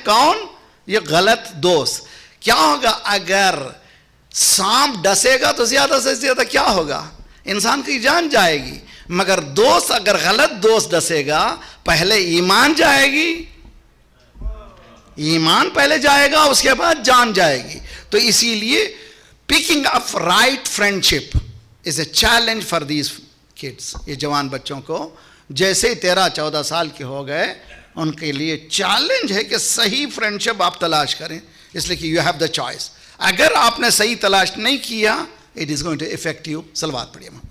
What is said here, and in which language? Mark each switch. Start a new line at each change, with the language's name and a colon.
Urdu: کون؟ یہ غلط دوست. کیا ہوگا اگر سانپ ڈسے گا تو زیادہ سے زیادہ کیا ہوگا؟ انسان کی جان جائے گی. مگر دوست اگر غلط دوست ڈسے گا پہلے ایمان جائے گی، ایمان پہلے جائے گا اس کے بعد جان جائے گی. تو اسی لیے
English: Picking up right friendship is a challenge for these kids.
Urdu: یہ جوان بچوں کو جیسے ہی 13-14 سال کے ہو گئے ان کے لیے چیلنج ہے کہ صحیح فرینڈشپ آپ تلاش کریں، اس لیے کہ
English: You have the choice.
Urdu: اگر آپ نے صحیح تلاش نہیں کیا
English: It is going to affect you.
Urdu: صلوات پڑھیے.